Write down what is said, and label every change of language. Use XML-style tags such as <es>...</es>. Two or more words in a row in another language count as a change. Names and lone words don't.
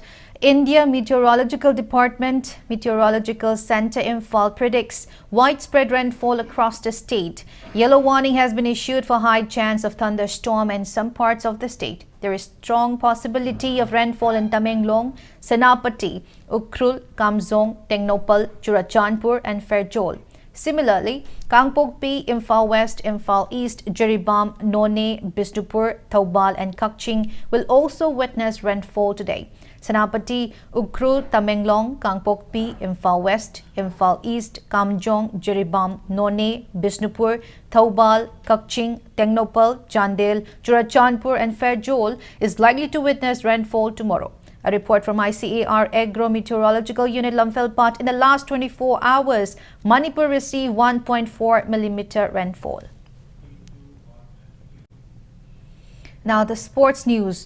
<en>India Meteorological Department Meteorological Center Imphal predicts widespread rainfall across the state. Yellow warning has been issued for high chance of thunderstorm in some parts of the state. There is strong possibility of rainfall in Tamenglong, Senapati, Ukhrul, Kamzong, Tengnopal, Churachandpur and Fairjol. Similarly, Kangpokpi, Imphal West, Imphal East, Jiribam, None, Bisnupur, Taubal and Kakching will also witness rainfall today. Senapati, Ukhrul, Tamenglong, Kangpokpi, Imphal West, Imphal East, Kamjong, Jiribam, None, Bishnupur, Thoubal, Kakching, Tengnopal, Chandel, Churachandpur and Fairjol is likely to witness rainfall tomorrow. A report from ICAR Agro-Meteorological Unit Lamphel in the last 24 hours, Manipur received 1.4 millimeter rainfall. Now the sports news.</en>